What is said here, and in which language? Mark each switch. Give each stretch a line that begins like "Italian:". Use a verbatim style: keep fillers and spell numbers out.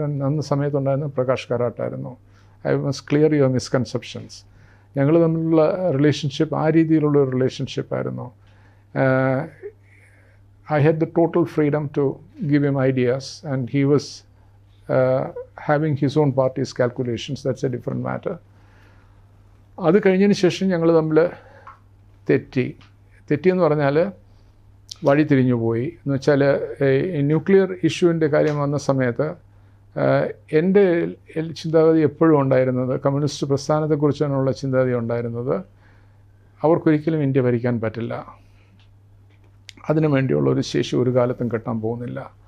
English: And
Malayalam: അന്ന് സമയത്തുണ്ടായിരുന്ന Prakash കാരാട്ടായിരുന്നു.
English: I must clear your misconceptions.
Malayalam: ഞങ്ങൾ തമ്മിലുള്ള റിലേഷൻഷിപ്പ് ആ രീതിയിലുള്ള ഒരു റിലേഷൻഷിപ്പായിരുന്നു.
English: I had the total freedom to give him ideas, and he was uh, having his own party's calculations. That's a different matter.
Malayalam: അത് കഴിഞ്ഞതിന് ശേഷം ഞങ്ങൾ തമ്മിൽ തെറ്റി തെറ്റിയെന്ന് പറഞ്ഞാൽ വഴി തിരിഞ്ഞു പോയി. എന്ന് വെച്ചാൽ ന്യൂക്ലിയർ ഇഷ്യൂവിൻ്റെ കാര്യം വന്ന സമയത്ത് എൻ്റെ ചിന്താഗതി എപ്പോഴും ഉണ്ടായിരുന്നത്, കമ്മ്യൂണിസ്റ്റ് പ്രസ്ഥാനത്തെക്കുറിച്ചാണുള്ള ചിന്താഗതി ഉണ്ടായിരുന്നത്, അവർക്കൊരിക്കലും ഇന്ത്യ ഭരിക്കാൻ പറ്റില്ല, അതിനു വേണ്ടിയുള്ള ഒരു ശേഷി ഒരു കാലത്തും കിട്ടാൻ പോകുന്നില്ല.